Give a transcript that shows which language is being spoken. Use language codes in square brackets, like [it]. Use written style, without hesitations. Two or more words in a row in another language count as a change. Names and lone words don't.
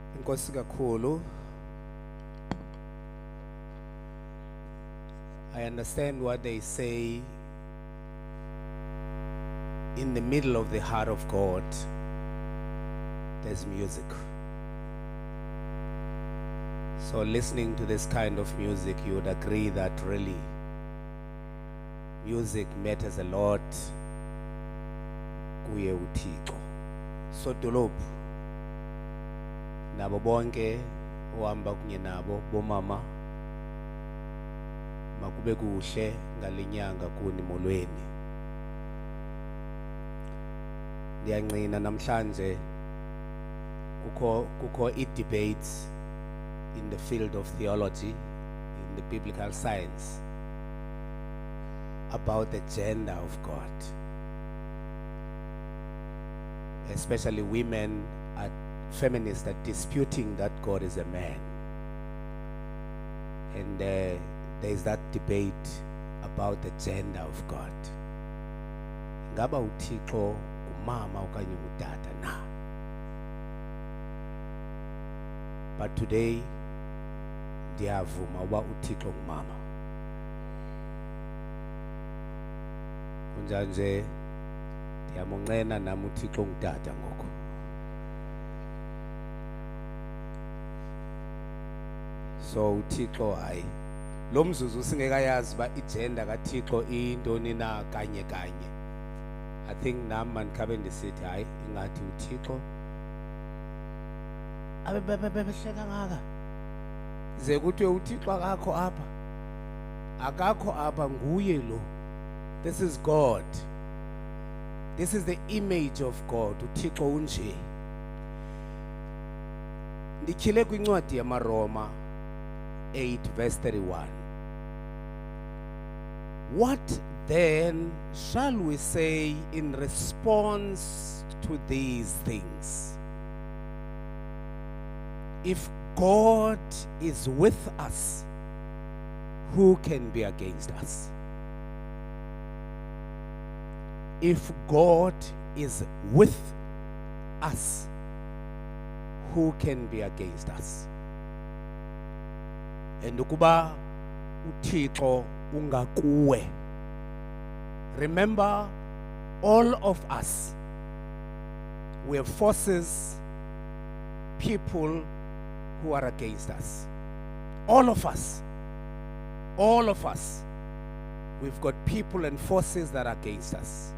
[xh] Enkosi kakhulu. [en] I understand what they say. In the middle of the heart of God, there's music. So listening to this kind of music, you would agree that really music matters a lot [xh] kuye uThixo. So dolophu nabo bonke ohamba kunye nabo bomama makube kuhle ngalinyanga kuni molweni. Ndiyanqina namhlanje kukho i-debates [en] in the field of theology, in the biblical science, about the gender of God. Especially women, feminists are disputing that God is a man. And there is that debate about the gender of God. [xh] Ngaba uThixo umama okanye utata na? [en] But today, [xh] ndiyavuma uba uThixo ngumama. Kunjanje ndiyamonqena nami uThixo ngutata ngoko. So uThixo hayi lo mzuzu singekayazi ba igender kaThixo intoni na kanye kanye. [en] I think [xh] nami mandikhabe ndisithi hayi ingathi uThixo abebehleka ngaka. Ze kuthiwe uThixo akakho apha. Akakho apha nguye lo. [en] This is God. This is the image of God. [xh] uThixo unje. Ndikhile kwincwadi yamaRoma 8 verse 31. [en] What then shall we say in response to these things? If God is with us, who can be against us? If God is with us, who can be against us? [xh] And ukuba uThixo ungakuwe. [en] Remember, all of us, we have forces, people who are against us. All of us. All of us. We've got people and forces that are against us.